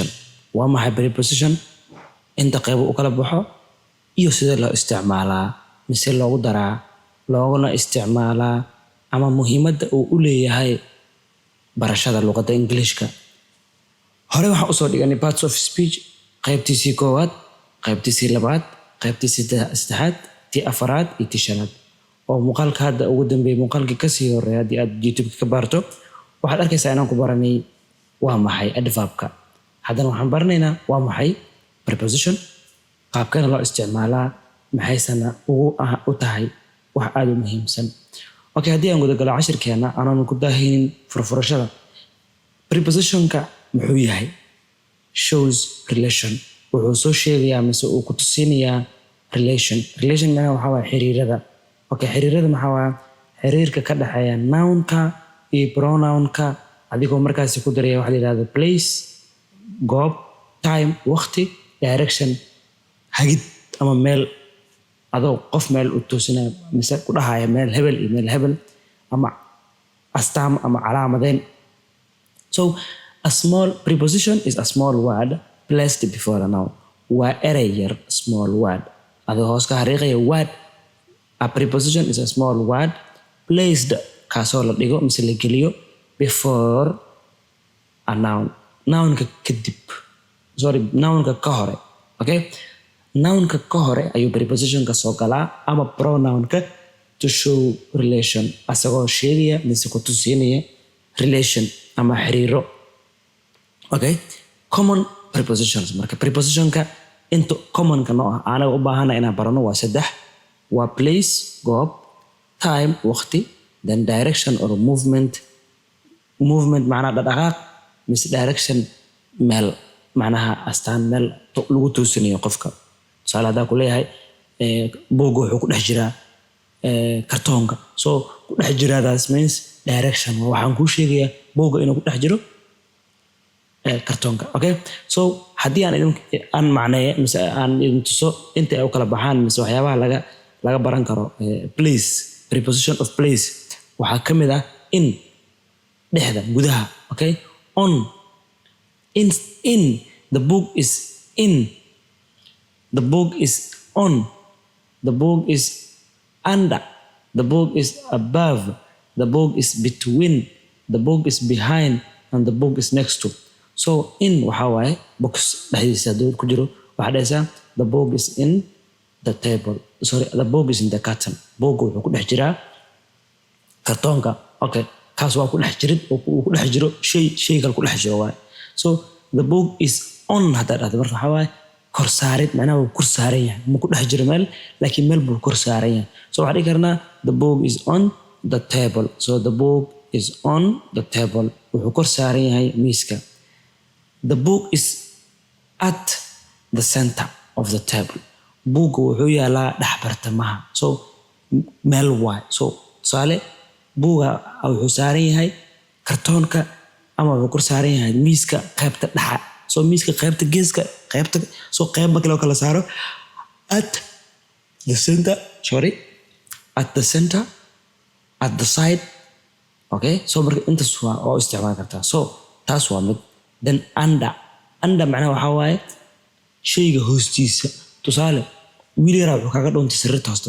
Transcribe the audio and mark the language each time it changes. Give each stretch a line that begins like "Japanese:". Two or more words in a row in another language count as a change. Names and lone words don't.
Somali: Waa maxay preposition? Inta qayb uu kala baxo iyo sida loo isticmaalaa, mise loogu daraa, looguna isticmaalaa ama muhiimadda uu u leeyahay barashada luqadda Ingiriiska. Hore waxaan usoo dhiganay
English: parts of speech,
Somali: qaybtiisii koowaad, qaybtiisii labaad, qaybtiisii saddexaad, tii afaraad iyo tii shanaad. oo muuqaalka hadda ugu dambeeyay muuqaalkii ka sii horeeyay haddii aad YouTube ka baarto waxaad arkaysaa inaan ku baranay waa maxay adverb-ka. haddana waxaan baranaynaa waa maxay preposition, qaabkana loo isticmaalaa, maxaysana u tahay wax aad u muhiimsan. Okay, haddii aan gudagalo cashirkeena aanan ku daahinin furfurashada. Prepositionka muxuu yahay?
English: Shows relation.
Somali: wuxuu soo sheegayaa mise uu ku tusinayaa relation. Relation macnaheedu waxaa waaye xiriirada. Okay, xiriirada maxaa waaye? xiriirka ka dhaxeeya noun-ka iyo pronoun-ka adigoo markaasi ku daraya waxa la yiraahdo place, goob, time, waqti, direction, hagid ama meel adoo qof meel u toosinaya mise ku dhahaya meel hebel iyo meel hebel ama astaam ama calaamadeyn.
English: So a small preposition is a small word placed before a noun.
Somali: waa erey yar,
English: small word
Somali: adoo hoos ka xariiqaya word.
English: A preposition is a small word placed
Somali: kaasoo la dhigo mise la geliyo
English: before a noun.
Somali: Noun-ka kadib. Noun-ka ka hore. Okay? Noun-ka ka hore ayuu preposition-ka soo galaa ama pronoun-ka
English: to show relation.
Somali: asagoo sheegaya mise ku tusinaya relation ama xiriiro.
English: Okay? Common prepositions.
Somali: marka preposition-ka inta common-ka noo ah anaga u baahana inaan barano waa 3. waa place, goob, time, waqti,
English: then direction or movement.
Somali: Movement macnaha dhaqdhaqaaq, mise direction meel macnaha astaan meel lagu toosinayo qofka. tusaale haddaa ku leeyahay buugga wuxuu ku dhex jiraa kartoonka. so ku dhex jiraadaas
English: means direction.
Somali: waxaan kuu sheegayaa buugga inuu ku dhex jiro kartoonka. Okay? so haddii aan macneeyo mise aan idin tuso inta ay u kala baxaan mise waxyaabaha laga baran karo place.
English: Preposition of place
Somali: waxaa ka mid ah in, dhexda, gudaha. Okay?
English: On, in the book is in, the book is on, the book is under, the book is above, the book is between, the book is behind, and the book is next to.
Somali: So in waxaa waaye box dhexdiisa hadduu ku jiro waxaa dhahaysaa
English: the book is in the table. The book is in the curtain.
Somali: Book wuxuu ku dhex jiraa kartoonka. Okay, kaas waa ku dhex jirid oo ku dhex jiro shay kale ku dhex jiro waaye.
English: So the book is on
Somali: hadda dhahdo marka waxaa waaye kor saarid, macnaha wuu kor saaran yahay. ma ku dhex jiro meel laakiin meel buu kor saaran yahay.
English: So
Somali: waxaa dhihi karnaa
English: the book is on the table. So the book is on the table.
Somali: wuxuu kor saaran yahay miiska.
English: The book is at the center of the table.
Somali: buugga wuxuu yaalaa dhex bartamaha. so meel waay. so tusaale buugga wuxuu saaran yahay kartoonka ama wuxuu kor saaran yahay miiska qaybta dhexa. so miiska qaybta geeska qaybta so qayb marka loo kala saaro
English: at the center, at the center, at the side.
Somali: Okay? so marka intaas waa oo isticmaali kartaa. so taas waa mid.
English: then under
Somali: macnaha waxaa waaye shayga hoostiisa. tusaale wiil yaraa wuxuu kaga dhoontay sariirta hoosta.